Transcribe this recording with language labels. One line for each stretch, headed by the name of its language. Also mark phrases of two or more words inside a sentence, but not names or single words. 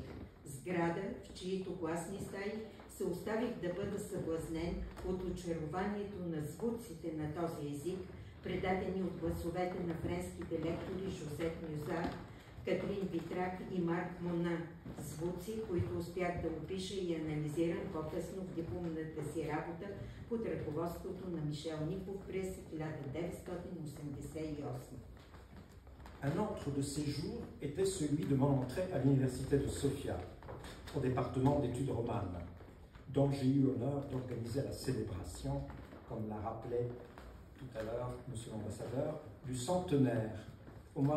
Bulgarian: Сграда, в чието класни стаи се оставих да бъда съблазнен от очарованието на звуците на този език, предадени от гласовете на френските лектори Жозет Мюзар, Катрин Витрак и Марк Мона. Звуци, които успях да опиша и анализирам по-късно в дипломната си работа под ръководството на Мишел Ников през 1988.
French: Un autre de ces jours était celui de mon entrée à l'université de Sofia, au département d'études romanes, dont j'ai eu l'honneur d'organiser la célébration, comme l'a rappelé tout à l'heure Monsieur l'ambassadeur, du centenaire au mois